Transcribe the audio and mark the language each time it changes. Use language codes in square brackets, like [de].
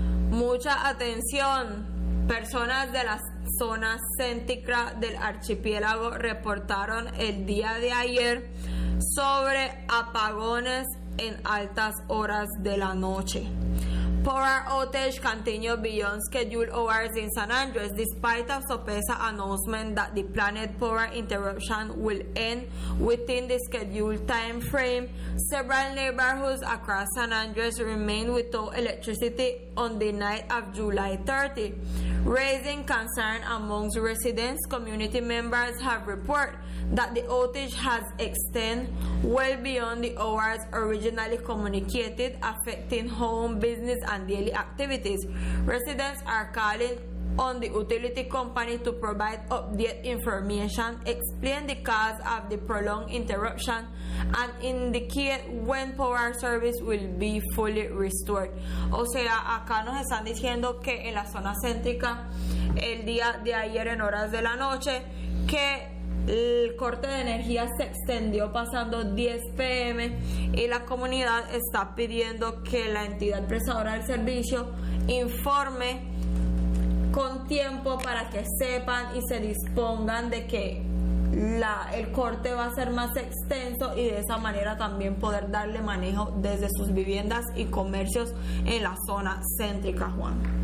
[es] Mucha atención, personas de las zonas céntricas del archipiélago reportaron el día de ayer sobre apagones en altas horas de la noche. [en] Poor outage continued beyond scheduled hours in San Andreas, despite a SOPESA announcement that the planned power interruption will end within the scheduled time frame. Several neighborhoods across San Andreas remained without electricity on the night of July 30, raising concern amongst residents. Community members have reported that the outage has extended well beyond the hours originally communicated, affecting home, business, and daily activities. Residents are calling on the utility company to provide update information, explain the cause of the prolonged interruption, and indicate when power service will be fully restored. [es] O sea, acá nos están diciendo que en la zona céntrica, el día de ayer en horas de la noche, que el corte de energía se extendió pasando 10 p.m. y la comunidad está pidiendo que la entidad prestadora del servicio informe con tiempo para que sepan y se dispongan de que el corte va a ser más extenso y de esa manera también poder darle manejo desde sus viviendas y comercios en la zona céntrica, Juan.